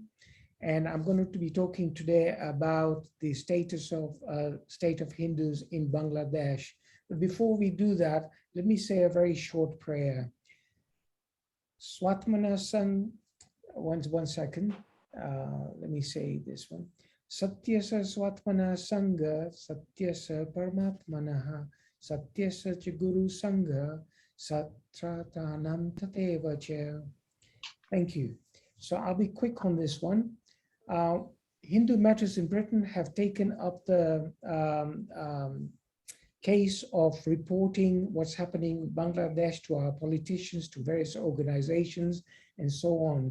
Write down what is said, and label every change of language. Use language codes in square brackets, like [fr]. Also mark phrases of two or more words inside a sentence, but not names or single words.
[en] And I'm going to be talking today about the status of state of Hindus in Bangladesh. But before we do that, let me say a very short prayer. Swatmanasan, one second. Let me say this one. [sa] Satyasa Swatmana Sangha, Satyasa Paramatmanaha, Satyasa Chiguru Sangha, Satratanam Tatevacha. [en] Thank you. So I'll be quick on this one. Hindu Matters in Britain have taken up the case of reporting what's happening in Bangladesh to our politicians, to various organizations, and so on.